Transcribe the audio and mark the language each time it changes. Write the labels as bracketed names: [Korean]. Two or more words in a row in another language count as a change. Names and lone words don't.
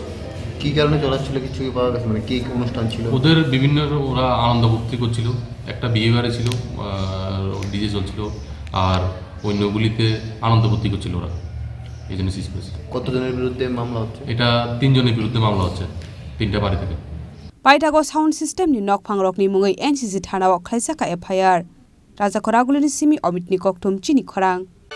[Bangla] কি কারণে চালাচ্ছিল কিছু কি পাওয়া গেছে মানে কি অনুষ্ঠান ছিল ওদের বিভিন্ন ওরা আনন্দ ভক্তি করছিল একটা বিয়ে বাড়ি ছিল ডিজে চলছিল আর অন্যগুলিতে আনন্দ ভর্তি করছিল ওরা এই জন্য সিজ করেছে কতজনের বিরুদ্ধে মামলা হচ্ছে এটা 3 জনের বিরুদ্ধে মামলা হচ্ছে 3টা বাড়ি থেকে [Kok Borok] paithago [English] sound system [Kok Borok] ni nokphangrok ni mungai NCC thanao khlaijaka FIR Raja Khoragulini simi Omitni koktum chini khorang